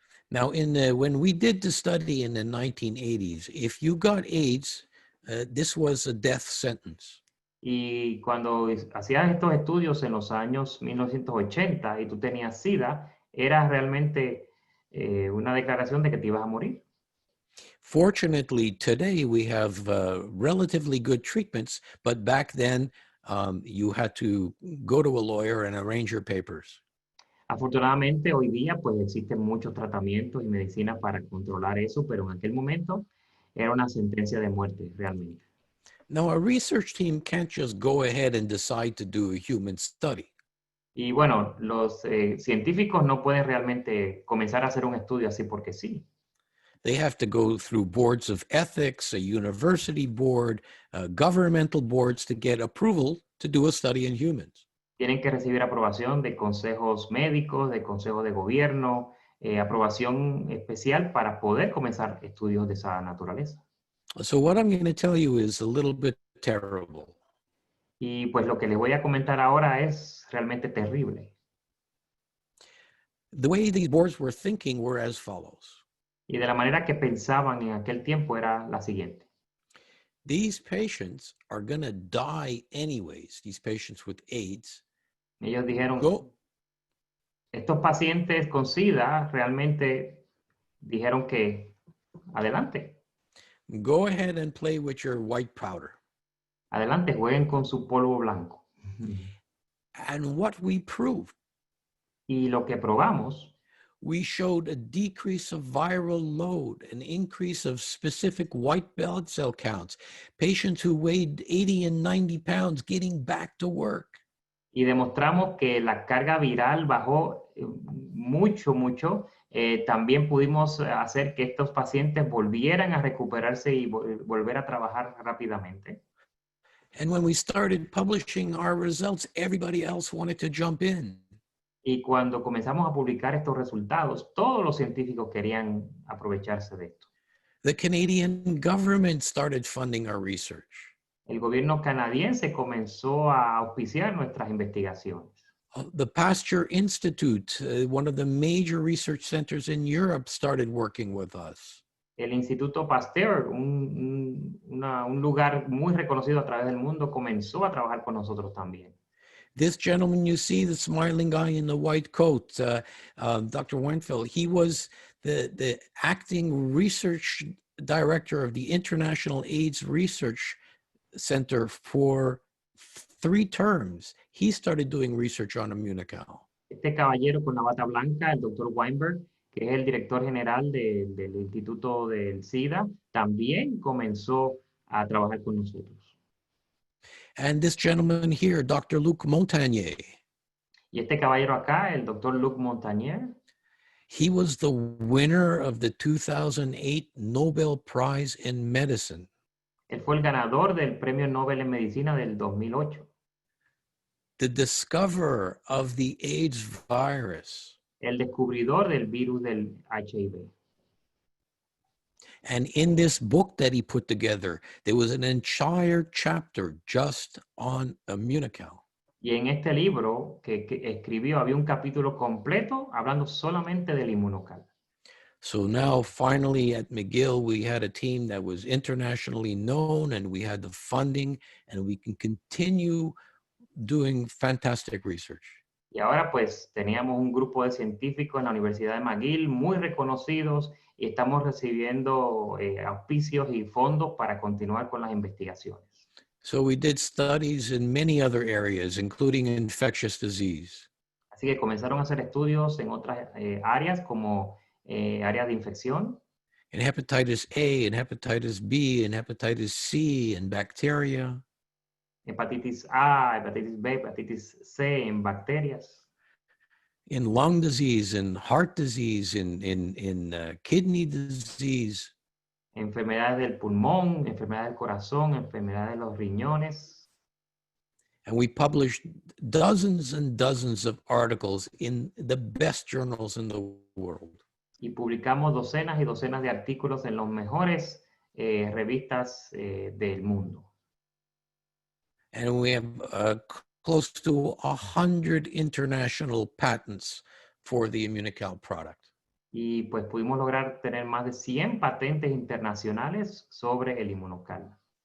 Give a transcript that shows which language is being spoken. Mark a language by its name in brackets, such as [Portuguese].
[English] Now, when we did the study in the 1980s, if you got AIDS, this was a death sentence. [Spanish] Y cuando hacías estos estudios en los años 1980 y tú tenías SIDA, era realmente una declaración de que te ibas a morir. [English] Fortunately, today we have relatively good treatments, but back then you had to go to a lawyer and arrange your papers. [Spanish] Afortunadamente, hoy día pues existen muchos tratamientos y medicinas para controlar eso, pero en aquel momento era una sentencia de muerte realmente. [English] Now, a research team can't just go ahead and decide to do a human study. [Spanish] Y bueno, los científicos no pueden realmente comenzar a hacer un estudio así porque sí. [English] They have to go through boards of ethics, a university board, governmental boards to get approval to do a study in humans. [Spanish] Tienen que recibir aprobación de consejos médicos, de consejos de gobierno, aprobación especial para poder comenzar estudios de esa naturaleza. [English] So what I'm going to tell you is a little bit terrible. [Spanish] Y pues lo que les voy a comentar ahora es realmente terrible. [English] The way these boards were thinking were as follows. [Spanish] Y de la manera que pensaban en aquel tiempo era la siguiente. [English] These patients are going to die anyways, these patients with AIDS. [Spanish] Ellos dijeron, [English] Go, [Spanish] estos pacientes con SIDA realmente dijeron que adelante, [English] go ahead and play with your white powder. [Spanish] adelante, jueguen con su polvo blanco. [English] And what we proved, [Spanish] Y lo que probamos, [English] we showed a decrease of viral load, an increase of specific white blood cell counts, patients who weighed 80 and 90 pounds getting back to work. [Spanish] y demostramos que la carga viral bajó mucho. También pudimos hacer que estos pacientes volvieran a recuperarse y volver a trabajar rápidamente. [English] And when we started publishing our results, everybody else wanted to jump in. [Spanish] Y cuando comenzamos a publicar estos resultados, todos los científicos querían aprovecharse de esto. [English] The Canadian government started funding our research. [Spanish] El gobierno canadiense comenzó a auspiciar nuestras investigaciones. [English] The Pasteur Institute, one of the major research centers in Europe, started working with us. [Spanish] El Instituto Pasteur, un lugar muy reconocido a través del mundo, comenzó a trabajar con nosotros también. [English] This gentleman you see, the smiling guy in the white coat, Dr. Weinfeld, he was the acting research director of the International AIDS Research Center for 3 terms. He started doing research on IMMUNOCAL. [Spanish] Este caballero con la bata blanca, el doctor Weinberg, que es el director general del Instituto del SIDA, también comenzó a trabajar con nosotros. [English] And this gentleman here, Dr. Luc Montagnier, [Spanish] Y este caballero acá, el doctor Luc Montagnier, [English] he was the winner of the 2008 Nobel Prize in Medicine. [Spanish] él fue el ganador del Premio Nobel en Medicina del 2008. [English] The discoverer of the AIDS virus. [Spanish] El descubridor del virus del HIV. [English] And in this book that he put together, there was an entire chapter just on IMMUNOCAL. [Spanish] Y en este libro que escribió había un capítulo completo hablando solamente del inmunocal. [English] So now finally at McGill, we had a team that was internationally known and we had the funding and we can continue doing fantastic research. [Spanish] Y ahora pues teníamos un grupo de científicos en la Universidad de McGill muy reconocidos y estamos recibiendo auspicios y fondos para continuar con las investigaciones. [English] So we did studies in many other areas, including infectious disease. [Spanish] Así que comenzaron a hacer estudios en otras áreas como áreas de infección, [English] In hepatitis A, and hepatitis B, and hepatitis C, and bacteria. [Spanish] hepatitis A, hepatitis B, hepatitis C en bacterias, [English] In lung disease, in heart disease, in kidney disease. [Spanish] enfermedades del pulmón, enfermedades del corazón, enfermedades de los riñones. [English] And we published dozens and dozens of articles in the best journals in the world. [Spanish] Y publicamos docenas y docenas de artículos en las mejores revistas del mundo. [English] And we have close to 100 international patents for the IMMUNOCAL product. [Spanish] Y pues pudimos lograr tener más de 100 patentes internacionales sobre el IMMUNOCAL.